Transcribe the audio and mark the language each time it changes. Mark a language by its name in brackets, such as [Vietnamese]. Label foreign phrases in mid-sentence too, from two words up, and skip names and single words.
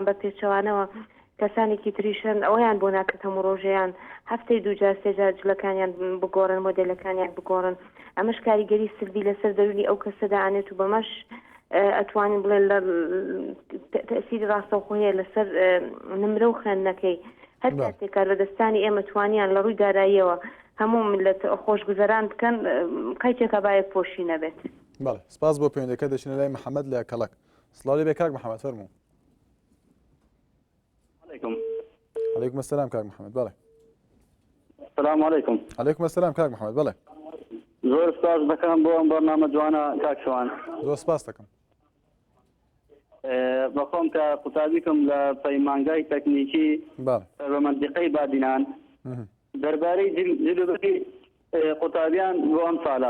[Central Kurdish] بە پێچەوانەوە کەسانێکی تریشن ئەویان بۆ ناکرد هەموو ڕۆژەیان هەفتەی دووجار سێجار جلەکانیان بگۆڕن مۆدێلەکانیان بگۆڕن ئەمەش کاریگەری سلبی لەسەر دەرونی ئەو کەسەدا ئانێت و بەمەش ئەتوانین بڵێن لە تەسیری ڕاستەوخۆیە لەسەر نمرە و خوێندنەکەی هەر کاتێکار لە دەستانی ئێمە توانیان لە ڕووی داراییەوە هەموو ملت خۆشگوزەران بکەن قەیتێکە با یەکپۆشی نەبێت. بەڵێ سپاس بۆ پەیوەندەکە دەچینە لای محەممەد لە کەڵک. سڵاو لێ بێ کاک محەممەد فەرموو. [Arabic] عليكم السلام كاك محمد بله. السلام عليكم. عليكم السلام كاك محمد بله. [Central Kurdish] زور سپاس دەکەم بۆ ئەم بەرنامە جوانە کاک شوان. زۆر سپاس دەکەم. بەخۆم کە قوتابیکم لە پەیمانگای تەکنیکی بە مەنتیقەی بادینان دەربارەی جلوبەری قوتابیان بۆ ئەم ساڵە.